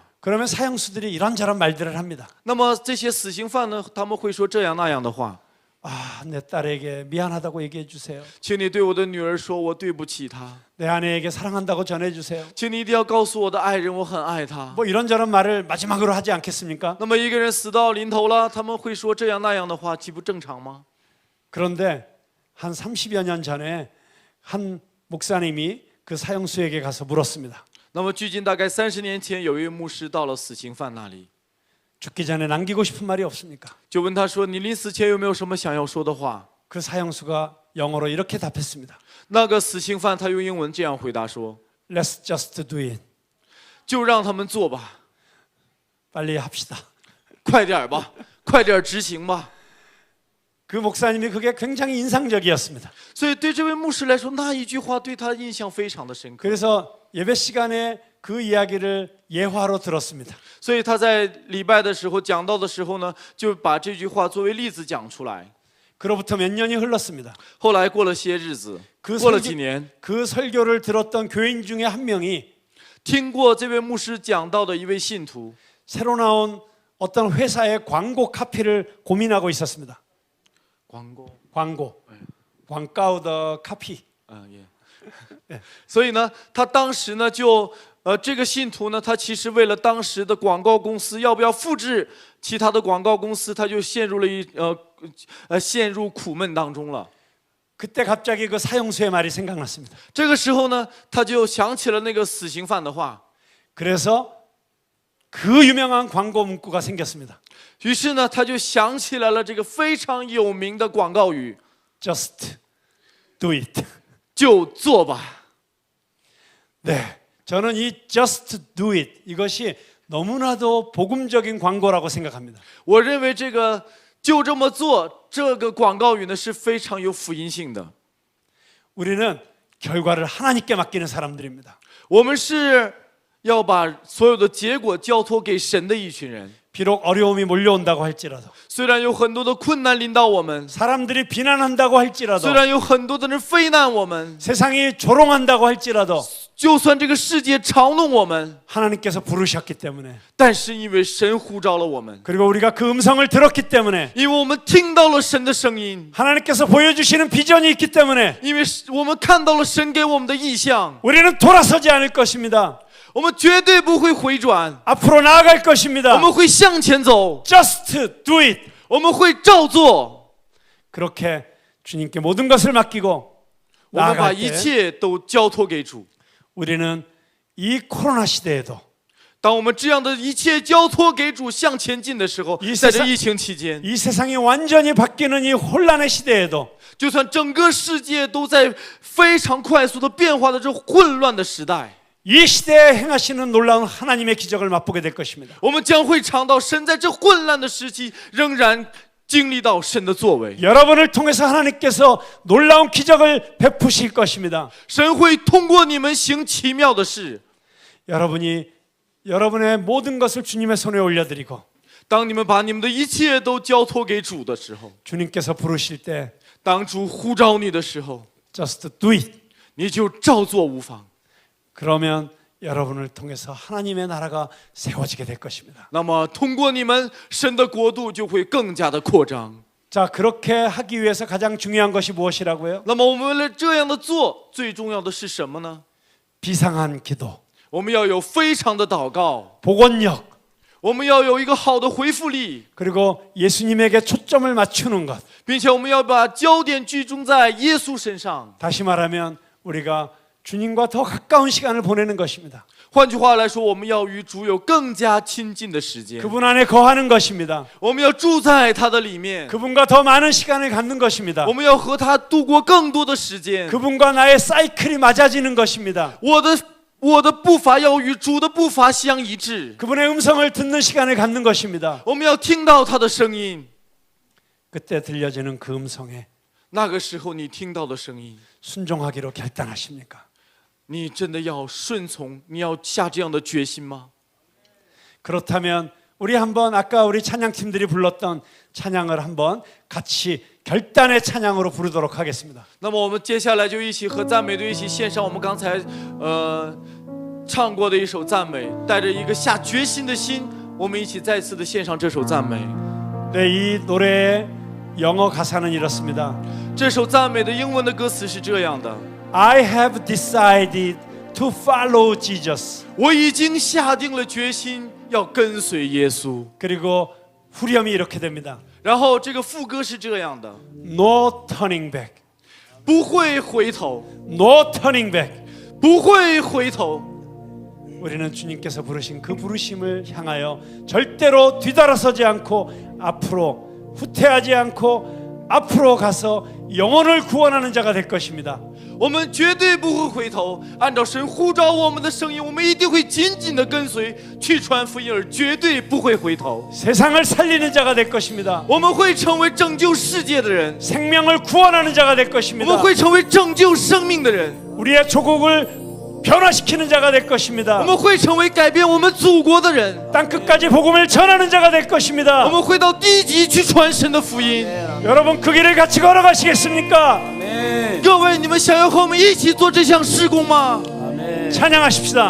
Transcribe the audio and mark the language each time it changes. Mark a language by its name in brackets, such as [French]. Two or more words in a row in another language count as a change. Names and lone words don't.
[Korean] 그러면 사형수들이 이런저런 말들을 합니다. [Chinese] 那么这些死刑犯呢，他们会说这样那样的话。 [Korean] 아, 내 딸에게 미안하다고 얘기해 주세요. [Chinese] 请你对我的女儿说，我对不起她。 [Korean] 내 아내에게 사랑한다고 전해 주세요. [Chinese] 请你一定要告诉我的爱人，我很爱她。 [Korean] 뭐 이런저런 말을 마지막으로 하지 않겠습니까? [Chinese] 那么一个人死到临头了，他们会说这样那样的话，岂不正常吗？ [Korean] 그런데 한 30여 년 전에 한 목사님이 그 사형수에게 가서 물었습니다. [Chinese] 那么距今大概30年前，有一位牧师到了死刑犯那里， [Korean] 죽기 전에 남기고 싶은 말이 없습니까? [Chinese] 就问他说：“你临死前有没有什么想要说的话？” [Korean] 그 사형수가 영어로 이렇게 답했습니다. [Chinese] 那个死刑犯他用英文这样回答说 [English] Let's just do it. ：“ [Chinese] 就让他们做吧， [Korean] 빨리 합시다. [Chinese] 快点吧，快点执行吧。 [Korean] 그 목사님이 그게 굉장히 인상적이었습니다. ” [Chinese] 所以对这位牧师来说，那一句话对他印象非常的深刻。 [Korean] 그래서 예배 시간에 그 이야기를 예화로 들었습니다. [Chinese] 所以他在礼拜的时候讲到的时候呢，就把这句话作为例子讲出来。 [Korean] 그로부터 몇 년이 흘렀습니다. [Chinese] 后来过了些日子， [Korean] 그 [Chinese] 过了几年， [Korean] 그 설교를 들었던 교인 중에 한 명이 [Chinese] 听过这位牧师讲到的一位信徒， [Korean] 새로 나온 어떤 회사의 광고 카피를 고민하고 있었습니다. [Chinese] 广告的 카피. 所以呢，他当时呢就这个信徒呢，他其实为了当时的广告公司要不要复制其他的广告公司，他就陷入苦闷当中了。 [Korean] 그때 갑자기 그 사형수의 말이 생각났습니다. [Chinese] 这个时候呢，他就想起了那个死刑犯的话， [Korean] 그래서 그 유명한 광고 문구가 생겼습니다. [Chinese] 于是呢，他就想起来了这个非常有名的广告语： [English] Just do it. [Chinese] 就做吧。 [Korean] 네, 저는 이 [English] Just do it [Korean] 이것이 너무나도 복음적인 광고라고 생각합니다. [Chinese] 我认为这个就这么做这个广告语呢是非常有福音性的。 [Korean] 우리는 결과를 하나님께 맡기는 사람들입니다. [Chinese] 我们是要把所有的结果交托给神的一群人。 [Korean] 비록 어려움이 몰려온다고 할지라도 [Chinese] 虽然有很多的困难临到我们， [Korean] 사람들이 비난한다고 할지라도 [Chinese] 虽然有很多的人非难我们， [Korean] 세상이 조롱한다고 할지라도 [Chinese] 就算这个世界嘲弄我们， [Korean] 하나님께서 부르셨기 때문에 [Chinese] 但是因为神呼召了我们， [Korean] 그리고 우리가 그 음성을 들었기 때문에 [Chinese] 因为我们听到了神的声音， [Korean] 하나님께서 보여주시는 비전이 있기 때문에 [Chinese] 因为我们看到了神给我们的意象， [Korean] 우리는 돌아서지 않을 것입니다. [Chinese] 我们绝对不会回转， [Korean] 앞으로 나아갈 것입니다. [Chinese] 我们会向前走， [English] Just do it. [Chinese] 我们会照做。 [Korean] 그렇게 주님께 모든 것을 맡기고 [Chinese] 我们把 [Korean] 나아갈 [Chinese] 一 [Korean] 때 [Chinese] 切都交托给主。 [Korean] 우리는 이 코로나 시대에도 [Chinese] 当我们这样的一切交托给主向前进的时候， 在这疫情期间， [Korean] 이 세상이 완전히 바뀌는 이 혼란의 시대에도 [Chinese] 就算整个世界都在非常快速的变化的这混乱的时代， [Korean] 이 시대에 행하시는 놀라운 하나님의 기적을 맛보게 될 것입니다. [Chinese] 我们将会尝到神在这混乱的时期仍然经历到神的作为。 [Korean] 여러분을 통해서 하나님께서 놀라운 기적을 베푸실 것입니다. [Chinese] 神会通过你们行奇妙的事。 [Korean] 여러분이 여러분의 모든 것을 주님의 손에 올려드리고 [Chinese] 当你们把你们的一切都交托给主的时候， [Korean] 주님께서 부르실 때 [Chinese] 当主呼召你的时候， [English] just do it. [Chinese] 你就照做无妨。 [Korean] 그러면 여러분을 통해서 하나님의 나라가 세워지게 될 것입니다. [Chinese] 那么通过你们，神的国度就会更加的扩张。 [Korean] 자, 그렇게 하기 위해서 가장 중요한 것이 무엇이라고요? [Chinese] 那么我们为了这样的做，最重要的是什么呢？ [Korean] 비상한 기도, [Chinese] 我们要有非常的祷告， [Korean] 복원력, [Chinese] 我们要有一个好的回复力， [Korean] 그리고 예수님에게 초점을 맞추는 것. [Chinese] 并且我们要把焦点集中在耶稣身上。 [Korean] 다시 말하면 우리가 주님과 더 가까운 시간을 보내는 것입니다. [Chinese] 换句话来说，我们要与主有更加亲近的时间， [Korean] 그분 안에 거하는 것입니다. [Chinese] 我们要住在他的里面， [Korean] 그분과 더 많은 시간을 갖는 것입니다. [Chinese] 我们要和他度过更多的时间。 [Korean] 그분과 나의 사이클이 맞아지는 것입니다. [Chinese] 我的步伐要与主的步伐相一致， [Korean] 그분의 음성을 듣는 시간을 갖는 것입니다. [Chinese] 我们要听到他的声音。 [Korean] 그때 들려지는 그 음성에 [Chinese] 那个时候你听到的声音， [Korean] 순종하기로 결단하십니까? [Chinese] 你真的要顺从？你要下这样的决心吗？ [Korean] 그렇다면 우리 한번 아까 우리 찬양팀들이 불렀던 찬양을 한번 같이 결단의 찬양으로 부르도록 하겠습니다. [Chinese] 那么我们接下来就一起和赞美队一起献上我们刚才唱过的一首赞美，带着一个下决心的心，我们一起再次的献上这首赞美。 [Korean] 네, 이 노래의 영어 가사는 이렇습니다. [Chinese] 这首赞美的英文的歌词是这样的： [English] I have decided to follow Jesus. [Chinese] 我已经下定了决心要跟随耶稣。 [Korean] 그리고 후렴이 이렇게 됩니다. [Chinese] 然后这个副歌是这样的： [English] No turning back. [Chinese] 不会回头， [English] No turning back. [Chinese] 不会回头。 [Korean] 우리는 주님께서 부르신 그 부르심을 향하여 절대로 뒤돌아서지 않고 앞으로 후퇴하지 않고 앞으로 가서 영혼을 구원하는 자가 될 것입니다. [Chinese] 我们绝对不会回头，按照神呼召我们的声音，我们一定会紧紧的跟随，去传福音，而绝对不会回头。 [Korean] 세상을 살리는 자가 될 것입니다. [Chinese] 我们会成为拯救世界的人， [Korean] 생명을 구원하는 자가 될 [Chinese] 我 [Korean] 것입니다. [Chinese] 们会成为拯救生命的人， [Korean] 우리의 조국을 변화시키는 자가 될 것입니다. [Chinese] 我们会成为改变我们祖国的人， [Korean] 땅 끝까지 복음을 전하는 자가 될 [Chinese] 我 [Korean] 것입니다. [Chinese] 们会到地极去传神的福音。 [Korean] 여러분 그 길을 같이 걸어가시겠습니까? [Chinese] 各位，你们想要和我们一起做这项事工吗？ [Korean] 찬양하십시다.